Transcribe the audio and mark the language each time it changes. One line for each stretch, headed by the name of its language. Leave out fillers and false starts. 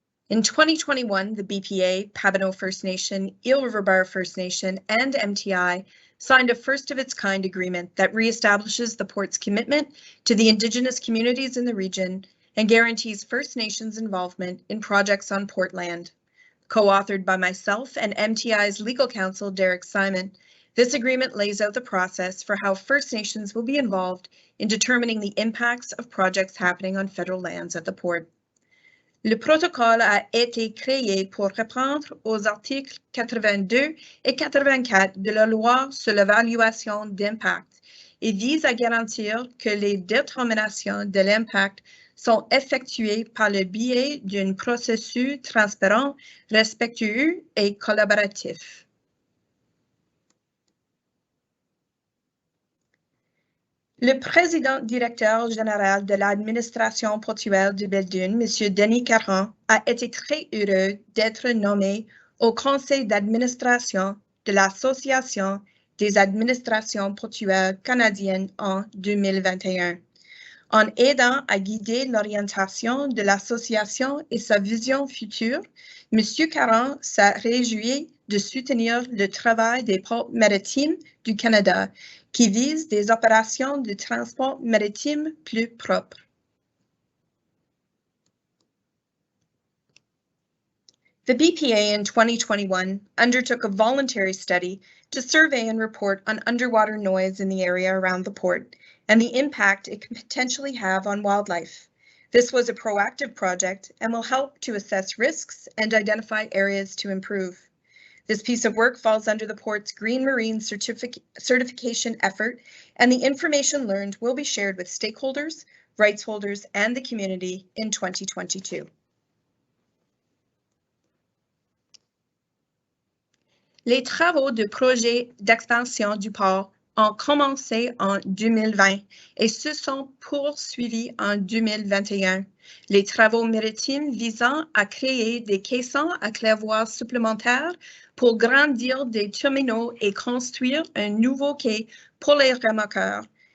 English: In 2021, the BPA, Pabineau First Nation, Eel River Bar First Nation, and MTI signed a first-of-its-kind agreement that reestablishes the port's commitment to the Indigenous communities in the region and guarantees First Nations involvement in projects on port land. Co-authored by myself and MTI's legal counsel, Derek Simon, this agreement lays out the process for how First Nations will be involved in determining the impacts of projects happening on federal lands at the port.
French: Le protocole a été créé pour répondre aux articles 82 et 84 de la loi sur l'évaluation d'impact et vise à garantir que les déterminations de l'impact sont effectuées par le biais d'un processus transparent, respectueux et collaboratif. Le président directeur général de l'administration portuaire de Belledune, M. Denis Caron, a été très heureux d'être nommé au conseil d'administration de l'Association des administrations portuaires canadiennes en 2021. En aidant à guider l'orientation de l'association et sa vision future, M. Caron s'est réjoui de soutenir le travail des ports maritimes du Canada qui vise des opérations de transport maritime plus propres.
English: The BPA in 2021 undertook a voluntary study to survey and report on underwater noise in the area around the port and the impact it can potentially have on wildlife. This was a proactive project and will help to assess risks and identify areas to improve. This piece of work falls under the port's Green Marine certification effort, and the information learned will be shared with stakeholders, rights holders, and the community in 2022.
French: Les travaux de projet d'expansion du port ont commencé en 2020 et se sont poursuivis en 2021. Les travaux maritimes visant à créer des caissons à claire-voie supplémentaires pour grandir des terminaux et construire un nouveau quai pour les remorqueurs.